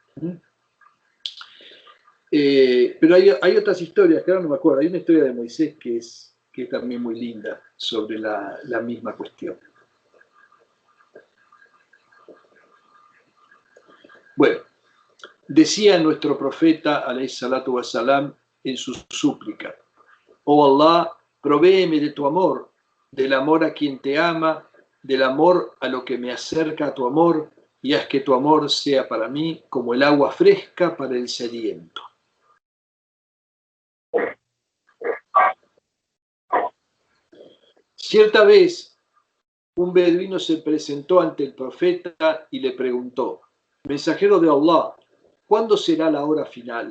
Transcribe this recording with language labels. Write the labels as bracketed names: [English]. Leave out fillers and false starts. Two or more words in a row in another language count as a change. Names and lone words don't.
[Spanish] Pero hay otras historias, que ahora no me acuerdo. Hay una historia de Moisés que es también muy linda sobre la misma cuestión. Bueno, decía nuestro profeta, [Arabic] عليه الصلاة والسلام, [Spanish] en su súplica: oh Allah, provéeme de tu amor, del amor a quien te ama, del amor a lo que me acerca a tu amor, y haz que tu amor sea para mí como el agua fresca para el sediento. Cierta vez, un beduino se presentó ante el profeta y le preguntó: mensajero de Allah, ¿cuándo será la hora final?